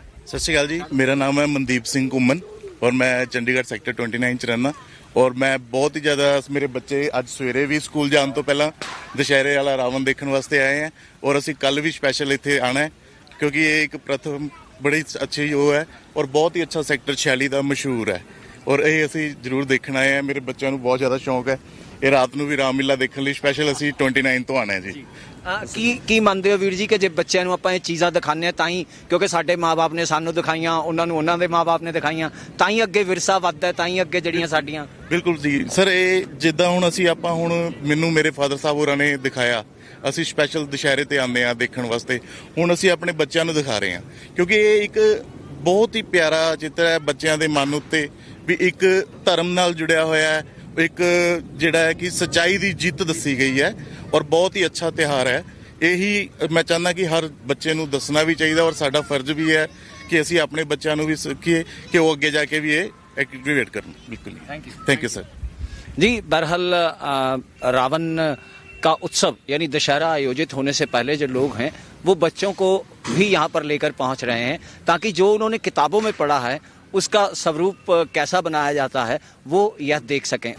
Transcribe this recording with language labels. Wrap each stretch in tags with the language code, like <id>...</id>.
<hi>सत श्री अकाल जी, मेरा नाम है मनदीप सिंह घुम्मन और मैं चंडीगढ़ सैक्टर 29 च रहना और मैं बहुत ही ज़्यादा मेरे बच्चे अज सवेरे भी स्कूल जाने तो पहला दशहरे वाला रावण देखने वास्ते आए हैं और असी कल भी स्पैशल इत्थे आना है क्योंकि ये एक प्रथम बड़ी अच्छी वो है और बहुत ही अच्छा सैक्टर 46 का मशहूर है और ये असी जरूर देखना आए हैं। मेरे बच्चों को बहुत ज़्यादा शौक है</hi> <pa>ਇਹ ਰਾਤ ਨੂੰ ਵੀ ਰਾਮਲੀਲਾ ਦੇਖਣ ਲਈ ਸਪੈਸ਼ਲ ਅਸੀਂ 29 ਤੋਂ ਆਣਾ ਹੈ ਜੀ। ਕੀ ਮੰਨਦੇ ਹੋ ਵੀਰ ਜੀ ਕਿ ਜੇ ਬੱਚਿਆਂ ਨੂੰ ਆਪਾਂ ਇਹ ਚੀਜ਼ਾਂ ਦਿਖਾਉਂਦੇ ਆ ਤਾਂ ਹੀ ਕਿਉਂਕਿ ਸਾਡੇ ਮਾਪੇ ਨੇ ਸਾਨੂੰ ਦਿਖਾਈਆਂ ਉਹਨਾਂ ਨੂੰ ਉਹਨਾਂ ਦੇ ਮਾਪੇ ਨੇ ਦਿਖਾਈਆਂ ਤਾਂ ਹੀ ਅੱਗੇ ਵਿਰਸਾ ਵੱਧਦਾ ਤਾਂ ਹੀ ਅੱਗੇ ਜਿਹੜੀਆਂ ਸਾਡੀਆਂ ਬਿਲਕੁਲ ਜੀ ਸਰ ਇਹ ਜਿੱਦਾਂ ਹੁਣ ਅਸੀਂ ਆਪਾਂ ਹੁਣ ਮੈਨੂੰ ਮੇਰੇ ਫਾਦਰ ਸਾਹਿਬ ਹੋਰਾਂ ਨੇ ਦਿਖਾਇਆ ਅਸੀਂ ਸਪੈਸ਼ਲ ਦੁਸ਼ਹਿਰੇ ਤੇ ਆਉਂਦੇ ਆ ਦੇਖਣ ਵਾਸਤੇ ਹੁਣ ਅਸੀਂ ਆਪਣੇ ਬੱਚਿਆਂ ਨੂੰ ਦਿਖਾ ਰਹੇ ਹਾਂ ਕਿਉਂਕਿ ਇਹ ਇੱਕ ਬਹੁਤ ਹੀ ਪਿਆਰਾ ਚਿੱਤਰ ਹੈ ਬੱਚਿਆਂ ਦੇ ਮਨ ਉੱਤੇ ਵੀ ਇੱਕ ਧਰਮ ਨਾਲ ਜੁੜਿਆ ਹੋਇਆ ਹੈ एक ਜਿਹੜਾ ਹੈ ਕਿ ਸੱਚਾਈ ਦੀ ਜਿੱਤ ਦੱਸੀ ਗਈ ਹੈ ਔਰ ਬਹੁਤ ਹੀ ਅੱਛਾ ਤਿਉਹਾਰ ਹੈ। ਇਹੀ ਮੈਂ ਚਾਹੁੰਦਾ ਕਿ ਹਰ ਬੱਚੇ ਨੂੰ ਦੱਸਣਾ ਵੀ ਚਾਹੀਦਾ ਔਰ ਸਾਡਾ ਫਰਜ਼ ਵੀ ਹੈ ਕਿ ਅਸੀਂ ਆਪਣੇ ਬੱਚਿਆਂ ਨੂੰ ਵੀ ਸਿੱਖੀਏ ਕਿ ਉਹ ਅੱਗੇ ਜਾ ਕੇ ਵੀ ਇਹ ਐਕਟੀਵੇਟ ਕਰਨ।</pa> <hi>बिल्कुल थैंक यू सर जी। बहरहाल रावण का उत्सव यानी दशहरा आयोजित होने से पहले जो लोग हैं वो बच्चों को भी यहाँ पर लेकर पहुँच रहे हैं ताकि जो उन्होंने किताबों में पढ़ा है उसका स्वरूप कैसा बनाया जाता है वो यह देख सकें।</hi>